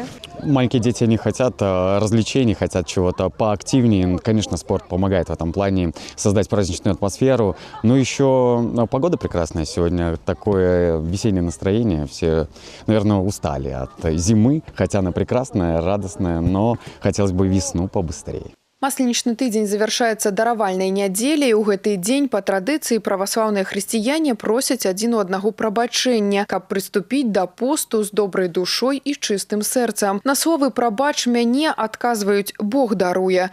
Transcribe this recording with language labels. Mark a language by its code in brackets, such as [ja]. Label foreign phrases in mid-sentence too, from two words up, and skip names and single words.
[ru] Маленькие дети, они хотят развлечений, хотят чего-то поактивнее. Конечно, спорт помогает в этом плане создать праздничную атмосферу. Но еще погода прекрасная сегодня, такое весеннее настроение. Все, наверное, устали от зимы, хотя она прекрасная, радостная, но хотелось бы весну побыстрее. [be] Масленічны тыдзень завяршаецца даравальнай нядзеляй. У гэты дзень па традыцыі праваслаўныя хрысціяне просяць адзін у аднаго прабачэння, каб прыступіць да посту з добрай душой і чыстым сэрцам. На словы «прабач мяне» адказваюць «Бог даруе».